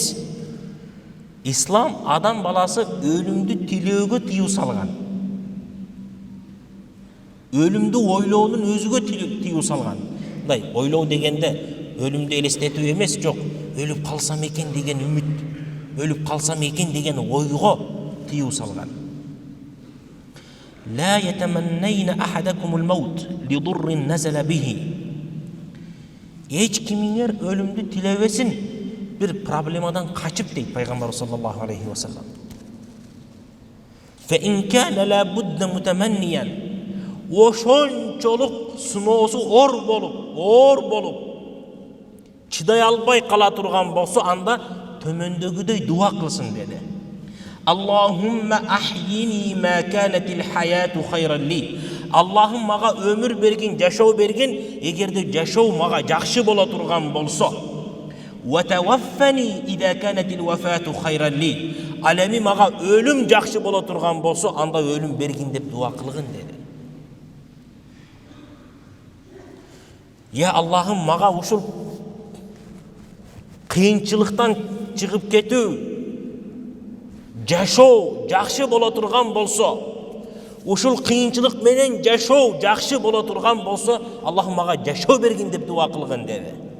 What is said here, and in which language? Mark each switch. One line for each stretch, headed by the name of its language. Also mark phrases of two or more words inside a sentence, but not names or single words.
Kyrgyz: İslam адам баласы өлүмдү тилөөгө тыюу салган. Өлүмдү ойлоонун өзүгө тыюу салган. Мындай ойлоо дегенде өлүмдү элестетүү эмес, жок. Өлүп калсам экен деген үмүт, өлүп калсам экен деген ойго тыюу салган.
Arabic: لا يتمنين أحدكم الموت لضر نزل به.
Kyrgyz: Эч кимиңер өлүмдү тилебесин, бир проблемадан качып дейт пайгамбар
Arabic: صلى الله عليه وسلم. فإن كان لا بد متمنيا.
Kyrgyz: Ошончолук сыноосу оор болуп, чыдай албай кала турган болсо, анда төмөндөгүдөй дуа кылсын деди.
Arabic: اللهم أحيني ما كانت الحياة خيرا لي.
Kyrgyz: Аллахым мага өмүр бергин, жашоо bergin, эгерде жашоо мага жакшы боло турган болсо.
Arabic: وتوفني إذا كانت الوفاة خيرا لي.
Kyrgyz: Ал эми мага өлүм жакшы боло турган болсо, анда өлүм бергин деп дуа кылгын деди. Я Аллахым мага ушул кыйынчылыктан чыгып кетүү, жашоо жакшы боло турган болсо, ушул кыйынчылык менен жашоо жакшы боло турган болсо, Аллахым мага жашоо бергин деп дуа кылгын деди.